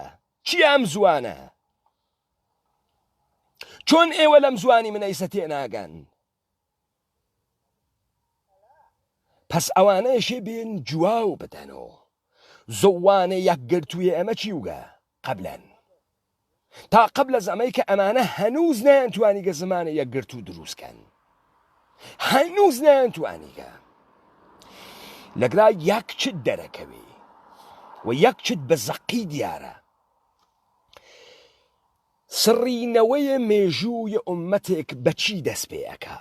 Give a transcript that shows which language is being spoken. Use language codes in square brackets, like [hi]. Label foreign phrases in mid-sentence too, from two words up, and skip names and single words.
[ckb] چی ئەم زوانە؟ چۆن ئێوە لەم زوانی منەیسە تێناگەن؟ پس ئەوانەیەشێ بێن جواو بدەنەوە. زوانە یەکگرتوویە ئەمە چیوگە؟ قەبلەن تا [fa] قبل از [ckb] ئەمەی کە ئەمانە هەنووز نەیانتوانیگە زمانە یەکگرت و دروستکەن، هەنووز نەیانتوانیگە. لەگرا یەک چت دەرەکەوێ و یەک چت بە زەقی دیارە. سڕینەوەیە مێژووی ئوممەتێک بەچی دەست پێ ئەکا؟